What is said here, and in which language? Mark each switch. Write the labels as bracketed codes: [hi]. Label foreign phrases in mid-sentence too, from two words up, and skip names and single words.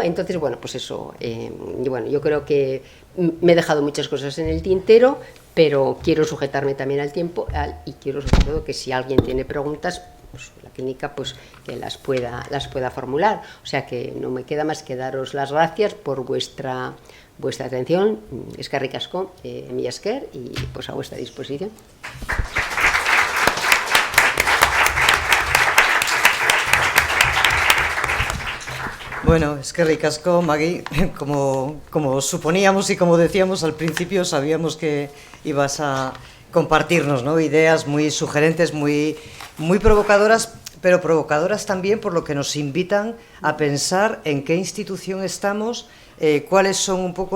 [es] Entonces, bueno, pues eso, bueno, yo creo que me he dejado muchas cosas en el tintero, pero quiero sujetarme también al tiempo y quiero sobre todo que si alguien tiene preguntas, pues la clínica pues que las pueda formular. O sea que no me queda más que daros las gracias por vuestra atención. [eu] Eskerrik asko, mila esker, [es] y pues a vuestra disposición. [eu] Bueno, eskerrik asko, Magui. [es] Como suponíamos y como decíamos al principio, sabíamos que ibas a compartirnos, ¿no?, ideas muy sugerentes, muy provocadoras, pero provocadoras también por lo que nos invitan a pensar en qué institución estamos, cuáles son un poco